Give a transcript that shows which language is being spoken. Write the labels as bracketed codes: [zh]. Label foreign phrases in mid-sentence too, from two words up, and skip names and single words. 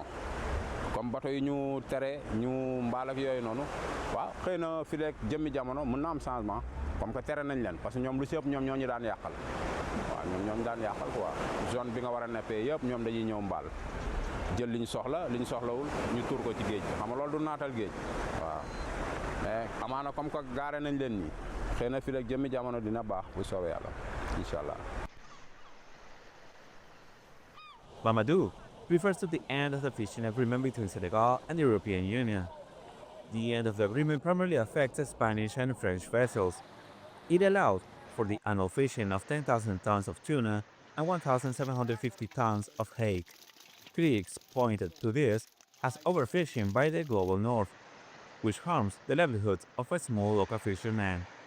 [wo] comme bateau yi ñu tere ñu mbaal ak yooyu noonu waaw xëy na fi rek jëmmi jamono mën na am changement [fr] comme que [wo] tere nañ leen [fr] parce que [wo] ñoom lu si ëpp ñoom ñoo ñu daan yàqal waaw ñoom ñu daan yàqal quoi zone bi nga war a neppee yëpp ñoom dañuy ñëw mbaal jël li ñu soxla li ñu soxlawul ñu tuur ko ci géej gi xam nga loolu du naatal géej waaw mais amaana [fr] comme que [wo] gaare nañ leen nii xëy na fi rek jëmmi jamono dina baax bu soobee yàlla [ar] incha allah. [en] Mamadou refers to the end of the fishing agreement between Senegal and the European Union. The end of the agreement primarily affects Spanish and French vessels. It allowed for the annual fishing of 10,000 tons of tuna and 1,750 tons of hake. Critics pointed to this as overfishing by the global north, which harms the livelihoods of a small local fishermen.